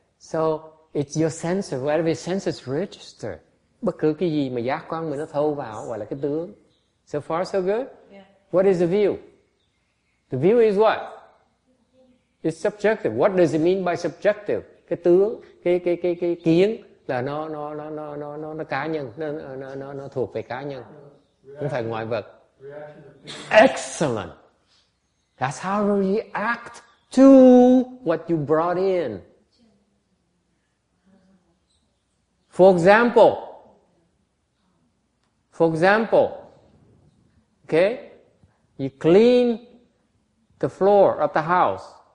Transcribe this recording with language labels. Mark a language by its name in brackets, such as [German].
[English] So, it's your senses, whatever your senses register. [Vietnamese] Bất cứ cái gì mà giác quan mình nó thâu vào gọi là cái tướng. [English] So far, so good? Yeah. What is the view? The view is what? It's subjective. What does it mean by subjective? [Vietnamese] Cái tướng, cái kiến là nó cá nhân, nó thuộc về cá nhân, không phải ngoại vật. [English] Excellent. That's how you react to what you brought in. For example, okay, you clean the floor of the house.